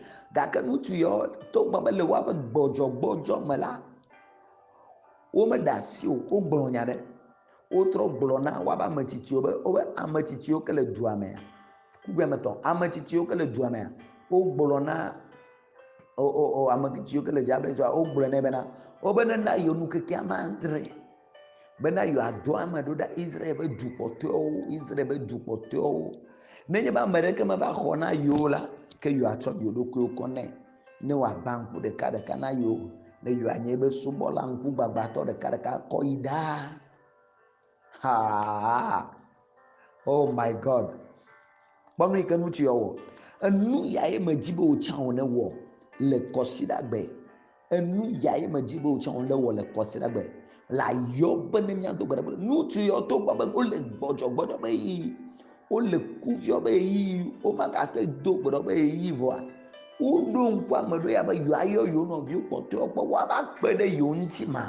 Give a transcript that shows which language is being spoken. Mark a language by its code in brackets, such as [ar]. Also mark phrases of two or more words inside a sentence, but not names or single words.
[ee] Gake ŋutsu yawo togbɔ be le woaƒe gbɔdzɔgbɔdzɔ me la, womeɖe asi o, wogblɔ nya ɖe, wotrɔ gblɔ na woaƒe ametsitsiwo be wobe ametsitsiwo ke le dua mea, kukuemetɔ ametsitsiwo ke le dua mea, wogblɔ na ametsitsiwo ke le dzia be wogblɔ nɛ bena wobe nena yewo nu kekea mandre bena yewoado ame ɖo ɖe Israel be du kpɔtɔewo, Israel be du kpɔtɔewo. Nenye be ame ɖeke meva xɔ na yewo la, ke yewoatsɔ yewo ɖokuiwo kɔ nɛ ne wòagba ŋku ɖeka na yewo, ne yewoanye be subɔla ŋkugbagbãtɔ ɖeka kɔ yi ɖaa. Ha! [en] Oh my God! [ee] Kpɔ nu yi ke ŋutsu ya wɔ. Enu ya ye medzi be wotsã wòne wɔ le kɔsiɖagbe. Enu ya ye medzi be wotsã wòne wɔ le kɔsiɖagbe. La yɔ be ne míado gbe ɖe ŋutsu yawo togbɔ be wole gbɔdzɔgbɔdzɔ be yi, wole kuviɔ be yi, womagate do gbe ɖɔ be yi vɔa, woɖo ŋku ame ɖo ya be yewoayɔ yewo nɔviwo kpɔtɔewo kpɔ woava kpe ɖe yewo ŋuti ma.